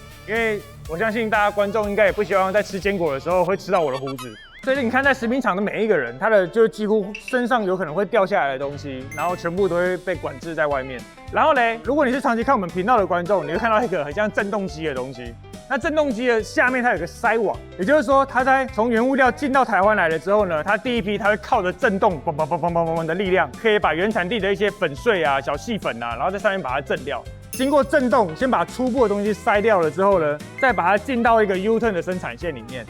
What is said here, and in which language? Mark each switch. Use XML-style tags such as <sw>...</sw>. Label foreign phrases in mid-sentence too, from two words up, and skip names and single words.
<zh>因為我相信大家觀眾應該也不希望在吃堅果的時候會吃到我的鬍子。所以你看，在食品廠的每一個人，他的就幾乎身上有可能會掉下來的東西，然後全部都會被管制在外面。然後呢，如果你是長期看我們頻道的觀眾，你會看到一個很像震動機的東西。那震動機的下面它有個篩網，也就是說，它在從原物料進到台灣來了之後呢，它第一批它會靠着震動砰的力量，可以把原產地的一些粉碎啊、小細粉啊，然後在上面把它震掉。經過震動，先把初步的東西篩掉了之後呢，再把它進到一個 U-turn 的生產線裡面。</zh>